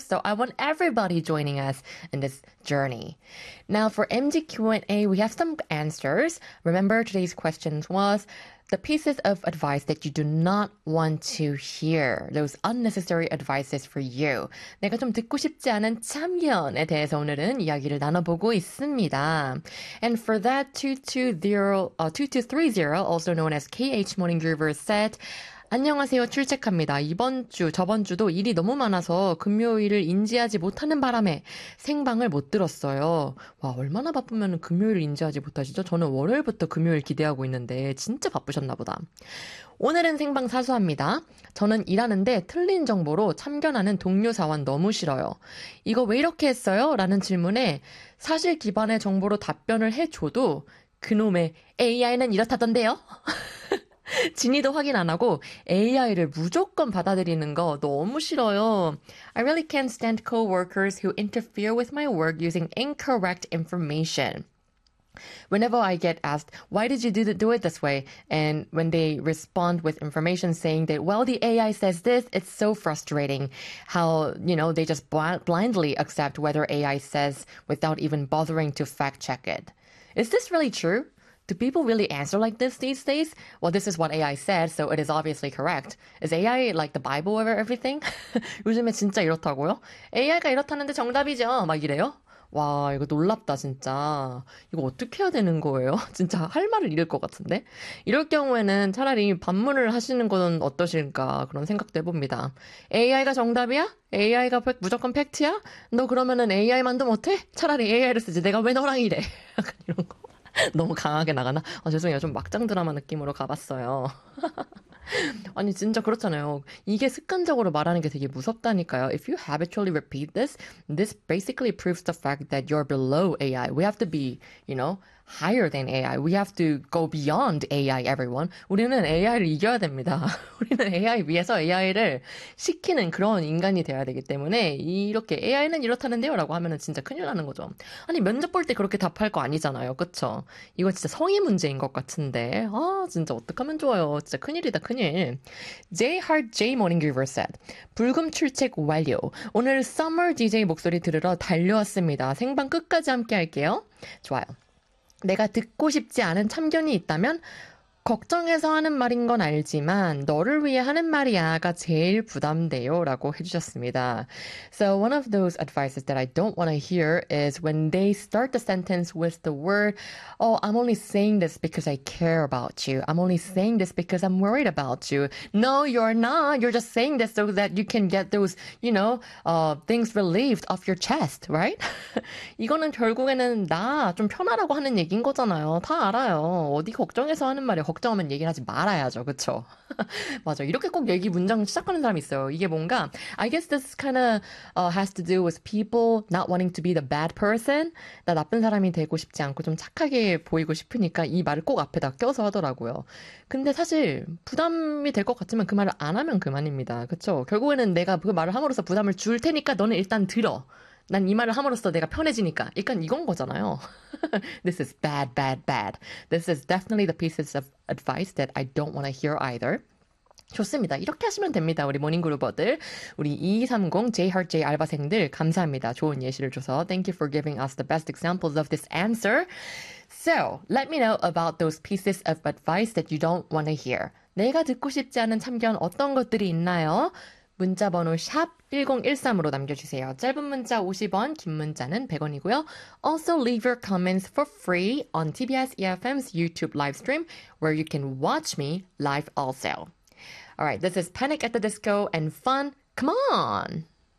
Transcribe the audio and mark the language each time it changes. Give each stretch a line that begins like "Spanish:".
English: So I want everybody joining us in this journey. Now for MG Q&A, we have some answers. Remember, today's question was the pieces of advice that you do not want to hear. Those unnecessary advices for you.
Korean: 내가 좀 듣고 싶지 않은 참견에 대해서 오늘은 이야기를 나눠보고 있습니다.
English: And for that, 2230, also known as KH Morning Groover said,
Korean: 안녕하세요. 출첵합니다. 이번 주, 저번 주도 일이 너무 많아서 금요일을 인지하지 못하는 바람에 생방을 못 들었어요. 와, 얼마나 바쁘면 금요일을 인지하지 못하시죠? 저는 월요일부터 금요일 기대하고 있는데 진짜 바쁘셨나 보다. 오늘은 생방 사수합니다. 저는 일하는데 틀린 정보로 참견하는 동료 사원 너무 싫어요. 이거 왜 이렇게 했어요? 라는 질문에 사실 기반의 정보로 답변을 해줘도 그놈의 AI는 이렇다던데요? 진의도 확인 안 하고 AI를 무조건 받아들이는 거 너무 싫어요.
English: I really can't stand coworkers who interfere with my work using incorrect information. Whenever I get asked, why did you do it this way? And when they respond with information saying that, well, the AI says this, it's so frustrating how, you know, they just blindly accept whether AI says without even bothering to fact check it. Is this really true? Do people really answer like this these days? Well, this is what AI said, so it is obviously correct. Is AI like the Bible over everything?
Korean: 요즘에 진짜 이렇다고요? AI가 이렇다는데 정답이죠? 막 이래요? 와, 이거 놀랍다, 진짜. 이거 어떻게 해야 되는 거예요? 진짜 할 말을 잃을 것 같은데? 이럴 경우에는 차라리 반문을 하시는 건 어떠실까 그런 생각도 해봅니다. AI가 정답이야? AI가 무조건 팩트야? 너 그러면은 AI만도 못해? 차라리 AI를 쓰지. 내가 왜 너랑 이래? 약간 이런 거. 너무 강하게 나가나? 아, 죄송해요. 좀 막장 드라마 느낌으로 가봤어요. 아니, 진짜 그렇잖아요. 이게 습관적으로 말하는 게 되게 무섭다니까요.
English: If you habitually repeat this, this basically proves the fact that you're below AI. We have to be, you know, higher than AI. We have to go beyond AI, everyone.
Korean: 우리는 AI를 이겨야 됩니다. 우리는 AI 위에서 AI를 시키는 그런 인간이 돼야 되기 때문에 이렇게 AI는 이렇다는데요? 라고 하면 진짜 큰일 나는 거죠. 아니, 면접 볼 때 그렇게 답할 거 아니잖아요. 그쵸? 이거 진짜 성의 문제인 것 같은데. 아, 진짜 어떡하면 좋아요. 진짜 큰일이다. 큰일. J-Heart J Morning Groover
English: said,
Korean: 불금 출첵 완료. 오늘 Summer DJ 목소리 들으러 달려왔습니다. 생방 끝까지 함께 할게요. 좋아요. 내가 듣고 싶지 않은 참견이 있다면 걱정해서 하는 말인 건 알지만 너를 위해 하는 말이야가 제일 부담돼요 라고 해주셨습니다.
English: So one of those advices that I don't want to hear is when they start the sentence with the word, oh, I'm only saying this because I care about you. I'm only saying this because I'm worried about you. No, you're not. You're just saying this so that you can get those, you know, things relieved off your chest, right?
Korean: 이거는 결국에는 나 좀 편하라고 하는 얘기인 거잖아요. 다 알아요. 어디 걱정해서 하는 말이야. 걱정하면 얘기를 하지 말아야죠. 그쵸? 맞아. 이렇게 꼭 얘기 문장 시작하는 사람이 있어요. 이게 뭔가
English: I guess this kind of has to do with people not wanting to be the bad person.
Korean: 나 나쁜 사람이 되고 싶지 않고 좀 착하게 보이고 싶으니까 이 말을 꼭 앞에다 껴서 하더라고요. 근데 사실 부담이 될 것 같으면 그 말을 안 하면 그만입니다. 그쵸? 결국에는 내가 그 말을 함으로써 부담을 줄 테니까 너는 일단 들어. 난 이 말을 함으로써 내가 편해지니까. 약간 이건 거잖아요.
English: This is bad, bad, bad. This is definitely the pieces of advice that I don't want to hear either.
Korean: 좋습니다. 이렇게 하시면 됩니다. 우리 모닝그루버들. 우리 230 J-Heart J 알바생들 감사합니다. 좋은 예시를 줘서.
English: Thank you for giving us the best examples of this answer. So, let me know about those pieces of advice that you don't want to hear.
Korean: 내가 듣고 싶지 않은 참견 어떤 것들이 있나요? 문자 번호 샵 1013으로 남겨주세요. 짧은 문자 50원, 긴 문자는 100원이고요.
English: Also leave your comments for free on TBS EFM's YouTube live stream where you can watch me live also. Alright, this is Panic at the Disco and fun. Come on!